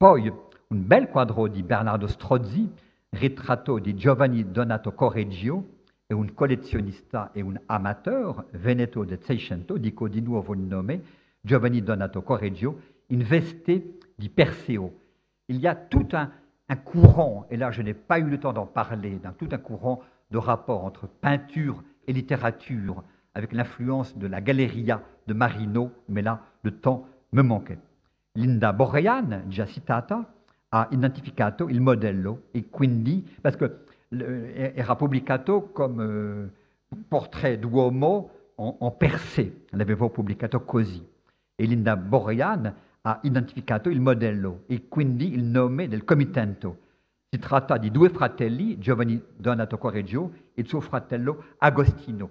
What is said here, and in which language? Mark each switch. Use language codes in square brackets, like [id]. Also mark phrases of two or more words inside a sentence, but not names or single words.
[it] Poi un bel quadro di Bernardo Strozzi, ritratto di Giovanni Donato Correggio, è un collezionista e un amateur veneto del Seicento, dico di nuovo il nome, Giovanni Donato Correggio, in veste di Perseo. [fr] Il y a tout un courant, et là je n'ai pas eu le temps d'en parler, dans tout un courant de rapport entre peinture et littérature, avec l'influence de la Galleria de Marino, mais là le temps me manquait. [it] Linda Borrean, già citata, ha identificato il modello e quindi, [fr] parce que [it] era pubblicato come portrait d'uomo en Persée, l'avevo pubblicato così. E Linda Borrean ha identificato il modello e quindi il nome del committente. Si tratta di due fratelli, Giovanni Donato Correggio e il suo fratello Agostino.